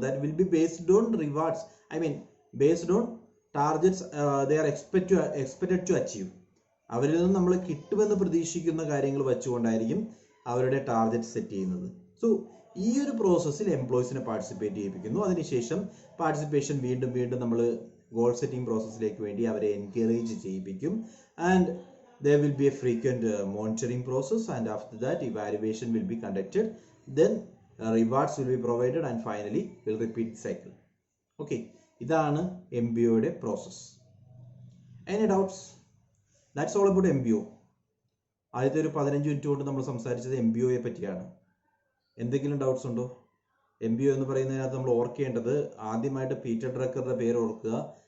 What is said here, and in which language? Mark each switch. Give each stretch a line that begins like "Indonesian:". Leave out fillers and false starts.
English: That will be based on rewards, based on targets they are expected to achieve.
Malayalam: അവരിൽ നിന്ന് നമ്മൾ കിട്ടുമെന്ന് പ്രതീക്ഷിക്കുന്ന കാര്യങ്ങൾ വെച്ചുകൊണ്ടായിരിക്കും അവരുടെ ടാർഗറ്റ് സെറ്റ് ചെയ്യുന്നത്. സോ ഈ ഒരു പ്രോസസ്സിൽ എംപ്ലോയീസിനെ പാർട്ടിസിപ്പേറ്റ് ചെയ്യിപ്പിക്കുന്നു. അതിനുശേഷം പാർട്ടിസിപ്പേഷൻ വീണ്ടും നമ്മൾ ഗോൾ സെറ്റിംഗ് പ്രോസസ്സിലേക്ക് വേണ്ടി അവരെ എൻകറേജ് ചെയ്യിപ്പിക്കും.
English: And there will be a frequent monitoring process, and after that evaluation will be conducted. Then rewards will be provided, and finally we'll repeat the cycle. Okay,
Malayalam: ഇതാണ് MBOയുടെ process.
English: Any doubts? That's all about MBO.
Malayalam: ആദ്യത്തെ ഒരു 15 minute കൊണ്ട് നമ്മൾ സംസാരിച്ചത് MBOയെ പറ്റിയാണ്. എന്തെങ്കിലും doubts ഉണ്ടോ? MBO എന്ന് പറയുന്നതിനകത്ത് നമ്മൾ ഓർക്കേണ്ടത്, ആദ്യമായിട്ട് പീറ്റർ ഡ്രക്കറുടെ പേര് ഓർക്കുക.